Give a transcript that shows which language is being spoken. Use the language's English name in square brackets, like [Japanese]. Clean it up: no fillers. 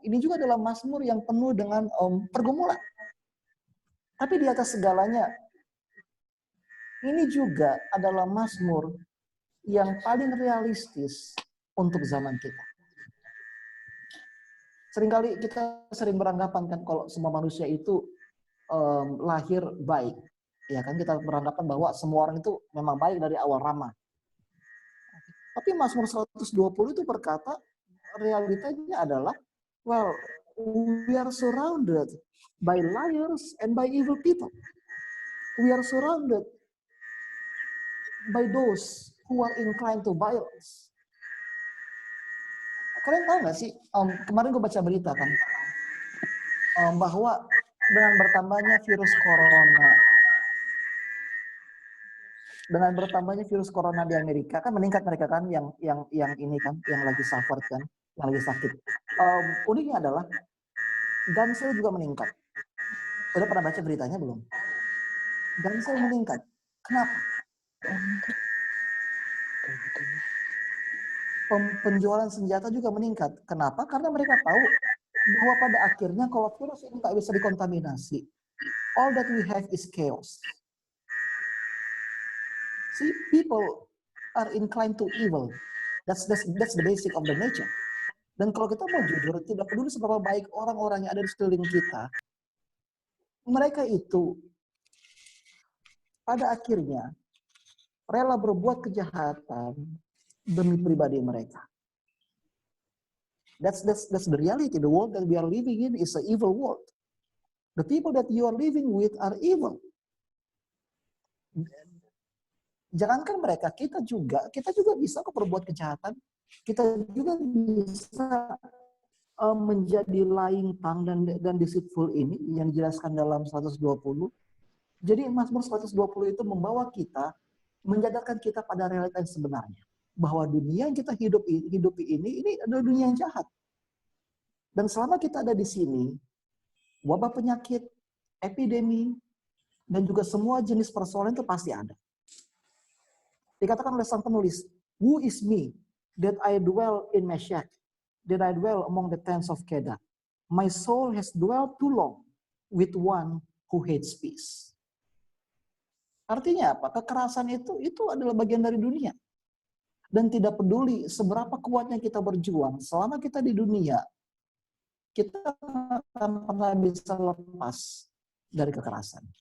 [Indonesian] Ini juga adalah Mazmur yang penuh dengan pergumulan. Tapi di atas segalanya, ini juga adalah Mazmur yang paling realistis untuk zaman kita. Seringkali kita sering beranggapan kan kalau semua manusia itu lahir baik. Ya kan, kita beranggapan bahwa semua orang itu memang baik dari awal ramah. Tapi Mazmur 120 itu berkata, realitanya adalah, [English] well, we are surrounded by liars and by evil people. We are surrounded by those who are inclined to violence. [Indonesian] Kalian tahu nggak sih, kemarin gue baca berita kan, bahwa dengan bertambahnya virus corona, dengan bertambahnya virus corona di Amerika kan meningkat mereka kan yang ini kan yang lagi suffer kan, yang lagi sakit. Uniknya adalah gun sale juga meningkat. Udah pernah baca beritanya belum? Gun sale meningkat. Kenapa? Penjualan senjata juga meningkat. Kenapa? Karena mereka tahu bahwa pada akhirnya kalau virus ini nggak bisa dikontaminasi, [English] all that we have is chaos. See, people are inclined to evil. That's the basic of the nature. [Indonesian] Dan kalau kita mau jujur, tidak peduli seberapa baik orang-orang yang ada di sekeliling kita, mereka itu pada akhirnya rela berbuat kejahatan demi pribadi mereka. [English] That's the reality. The world that we are living in is an evil world. The people that you are living with are evil. [Indonesian] Jangankan mereka, kita juga bisa kok berbuat kejahatan. Kita juga bisa menjadi [English] lying tongue [Indonesian] dan deceitful ini yang dijelaskan dalam 120. Jadi Mazmur 120 itu membawa kita, menyadarkan kita pada realita yang sebenarnya. Bahwa dunia yang kita hidupi ini adalah dunia yang jahat. Dan selama kita ada di sini, wabah penyakit, epidemi, dan juga semua jenis persoalan itu pasti ada. Dikatakan oleh sang penulis, [English] "Who is me that I dwell in Meshach, that I dwell among the tents of Kedar? My soul has dwelt too long with one who hates peace." [Indonesian] Artinya apa? Kekerasan itu adalah bagian dari dunia. Dan tidak peduli seberapa kuatnya kita berjuang, selama kita di dunia, kita akan pernah bisa lepas dari kekerasan.